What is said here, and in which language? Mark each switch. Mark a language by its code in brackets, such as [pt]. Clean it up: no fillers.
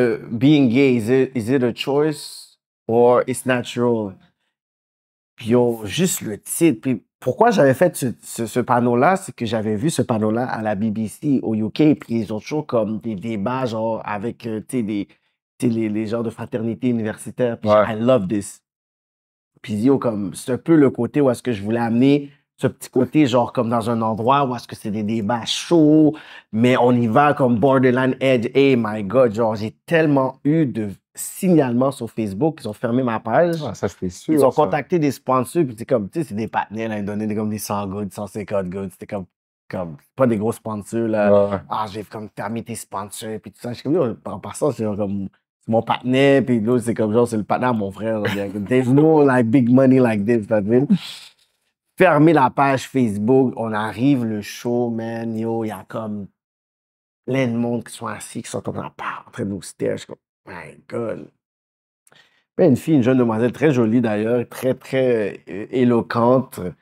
[en] being gay, is it a choice or it's natural? [fr] Puis juste le titre. Puis pourquoi j'avais fait ce panneau-là, c'est que j'avais vu ce panneau-là à la BBC au UK, puis ils ont toujours comme des débats genre avec les genres de fraternité universitaire. Puis [en] I love this. [fr] Puis comme c'est un peu le côté où est-ce que je voulais amener ce petit côté genre comme dans un endroit où est-ce que c'est des débats chauds, mais on y va comme borderline edge. [en] Hey my God, [fr] genre j'ai tellement eu de signalement sur Facebook, ils ont fermé ma page. Ah, ça, c'était sûr. Ils ont ça. contacté des sponsors, puis c'est comme, tu sais, c'est des partenaires, là, ils donnaient comme des 100 goods, 150 goods. C'était comme pas des gros sponsors, là. Ouais. Ah, j'ai comme fermé tes sponsors, puis tout ça. Je suis comme, yo, en passant, c'est genre comme, c'est mon partenaire, puis l'autre, c'est comme, genre, c'est le partenaire de mon frère. Là. [en] There's no, like, big money like this, [fr] t'as vu? Fermer la page Facebook, on arrive, le show, man, yo, il y a comme plein de monde qui sont assis, qui sont comme en train de nous stare. Je suis comme, [en] my God. [fr] Ben, une fille, une jeune demoiselle très jolie d'ailleurs, très, très éloquente.